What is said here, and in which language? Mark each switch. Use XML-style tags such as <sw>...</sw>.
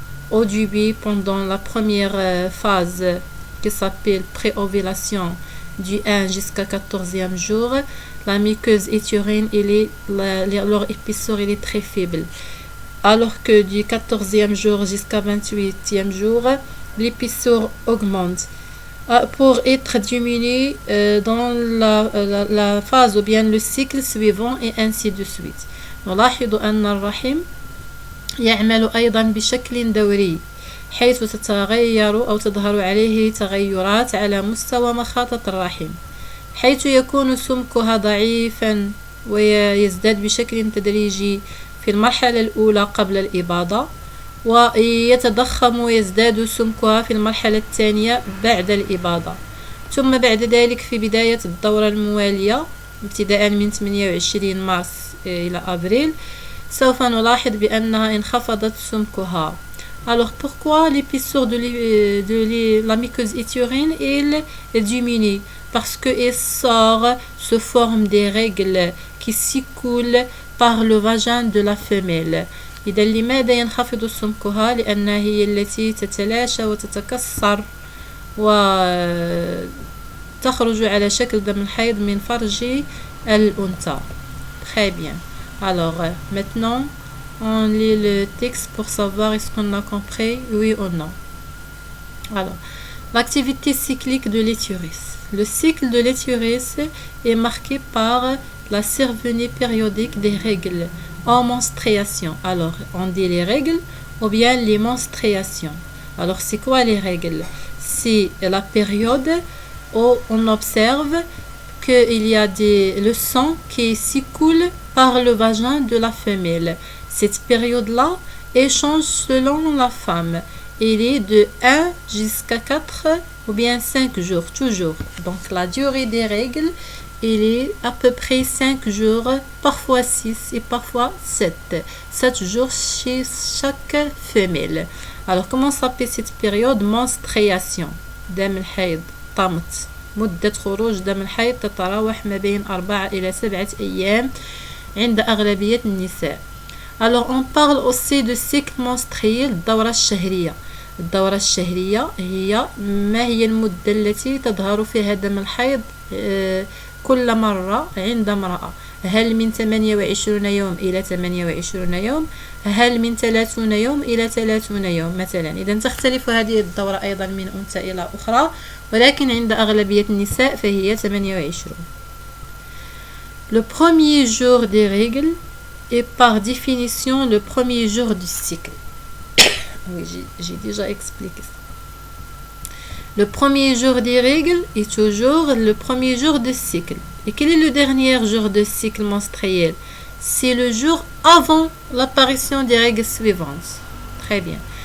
<fr>Au début, pendant la première phase qui s'appelle pré-ovulation, du 1 jusqu'à 14e jour, la muqueuse utérine, leur épaisseur est très faible. Alors que du 14e jour jusqu'à 28e jour, l'épaisseur augmente pour être diminuée dans la phase ou bien le cycle suivant, et ainsi de suite.</fr> <ar>نلاحظ أن الرحم يعمل أيضا بشكل دوري، حيث تتغير أو تظهر عليه تغيرات على مستوى مخاطة الرحم، حيث يكون سمكها ضعيفا ويزداد بشكل تدريجي في المرحلة الأولى قبل الإباضة، ويتضخم ويزداد سمكها في المرحلة الثانية بعد الإباضة، ثم بعد ذلك في بداية الدورة الموالية ابتداء من 28 مارس إلى أبريل سوف نلاحظ بأنها انخفضت سمكها.</ar> <fr>Alors, pourquoi l'épaisseur de la muqueuse utérine diminue? Parce qu'elle se forme des règles qui s'écoulent par le vagin de la femelle.</fr> <ar>إذا لماذا ينخفض سمكها؟ لأنها هي التي تتلاشى وتتكسر وتخرج على شكل دم الحيض من فرج الأنثى.</ar> <fr>Très bien. Alors, maintenant, on lit le texte pour savoir est-ce qu'on a compris, oui ou non. Alors, l'activité cyclique de l'utérus. Le cycle de l'utérus est marqué par la survenue périodique des règles en menstruation. Alors, on dit les règles ou bien les menstruations. Alors, c'est quoi les règles? C'est la période où on observe qu'il y a le sang qui s'écoule par le vagin de la femelle. Cette période-là change selon la femme. Il est de 1 jusqu'à 4 ou bien 5 jours, toujours. Donc, la durée des règles, il est à peu près 5 jours, parfois 6 et parfois 7. 7 jours chez chaque femelle. Alors, comment s'appelle cette période?</fr> <ar>Menstruation. دم الحيض طمت. مدة خروج دم الحيض تتراوح ما بين 4 إلى 7 أيام عند أغلبية النساء.</ar> <fr>Alors, on parle aussi de cycle menstruel,</fr> <ar>الدورة الشهرية. الدورة الشهرية ما هي المدة التي تظهر فيها دم الحيض كل مرة عند امرأة؟ هل من 28 يوم إلى 28 يوم؟ هل من 30 يوم إلى 30 يوم مثلا؟ إذا تختلف هذه الدورة أيضا من أنثى إلى أخرى، ولكن عند أغلبية النساء فهي 28.</ar> <fr>Le premier jour des règles est par définition le premier jour du cycle. Oui, j'ai déjà expliqué ça. Le premier jour des règles est toujours le premier jour de cycle. Et quel est le dernier jour de cycle menstruel? C'est le jour avant l'apparition des règles suivantes. Très bien.</fr>